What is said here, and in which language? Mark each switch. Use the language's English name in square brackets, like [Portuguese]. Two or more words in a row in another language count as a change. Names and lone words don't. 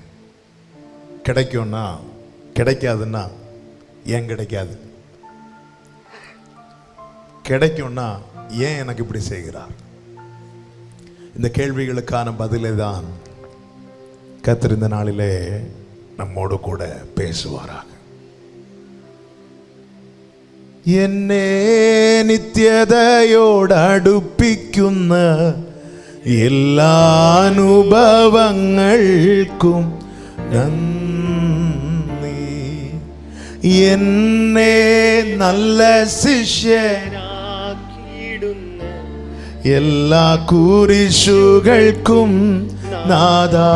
[Tamil] கிடைக்கும்னா கிடைக்காதுன்னா ஏன் கிடைக்காது? கிடைக்கும்னா ஏன் எனக்கு இப்படி செய்கிறார்? இந்த கேள்விகளுக்கான பதிலை தான் கர்த்தர் இந்த நாளிலே நம்மோடு கூட பேசுவாராக. [Malayalam] എന്നെ നിത്യതയോട് അടുപ്പിക്കുന്ന എല്ലാ അനുഭവങ്ങൾക്കും നന്ദി. എന്നെ നല്ല ശിഷ്യനാക്കിയിടുന്ന എല്ലാ കുരിശുകൾക്കും നാഥാ.